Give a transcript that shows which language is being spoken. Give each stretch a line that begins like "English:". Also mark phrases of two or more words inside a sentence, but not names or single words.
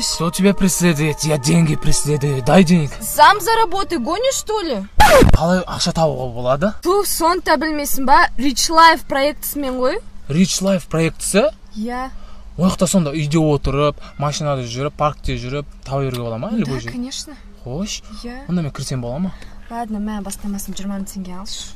Russian: кто тебя преследует? Я деньги преследую. Дай денег. Сам заработай, гонишь что ли?
Kazakh: Қалай ақша табуға болады? Ту, соны да білмейсің ба? Rich Life проектісімен ғой? Rich Life проектісі? Иә. Ояқта сонда үйде отырып, машинада жүріп, паркте жүріп, таба беруге бола ма?
Russian: Да, конечно.
Kazakh: Хош. Иә. Онда мен кірсем бола ма? Ладно, мә бастамасын 20 теңге алшы.